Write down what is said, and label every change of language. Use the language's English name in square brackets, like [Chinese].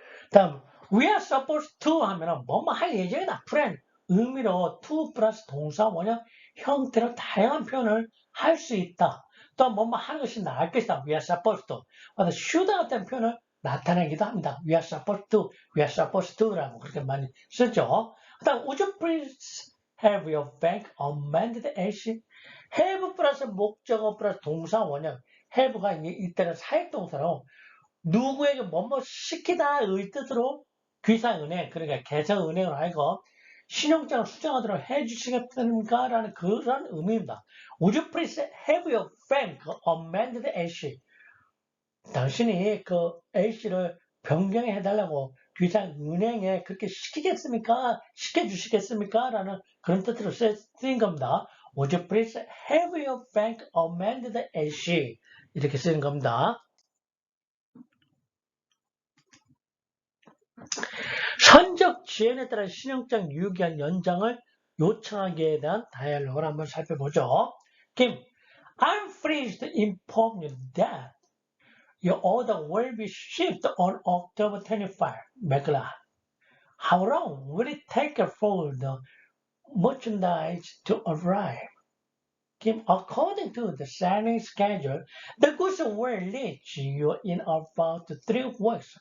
[Korean] 다음 [English] we are supposed to [Korean] 하면은 뭐뭐 할 예정이다. plan 의미로 to 플러스 동사 원형 형태로 다양한 표현을 할 수 있다. 또 뭐뭐 하는 것이 나을 것이다. [English] we are supposed to. [Korean] should 같은 표현을 나타내기도 합니다. [English] we are supposed to, we are supposed to라고 [Korean] 그렇게 많이 쓰죠. 그다음 [English] would you please have your bank amended as [Korean] have 플러스 목적어 플러스 동사 원형 have가 이때는 사역동사로 누구에게 뭐뭐 시키다의 뜻으로 귀사은행 그러니까 개성은행을 하여금 신용장을 수정하도록 해주시겠습니까? 라는 그런 의미입니다. [English] Would you please have your bank amended as [Korean] 당신이 그 A씨를 변경해 해달라고 귀사은행에 그렇게 시키겠습니까? 시켜주시겠습니까? 라는 그런 뜻으로 쓰인 겁니다. [English] Would you please have your bank amended as [Korean] 이렇게 쓰인 겁니다. 선적 지연에 따라 신용장 유효기한 연장을 요청하기에 대한 다이얼로그를 한번 살펴보죠. [English] 김, I'm pleased to inform you that your order will be shipped on October 25. 맥라, how long will it take for the merchandise to arrive? Kim, according to the signing schedule, the goods will reach you in about 3 weeks.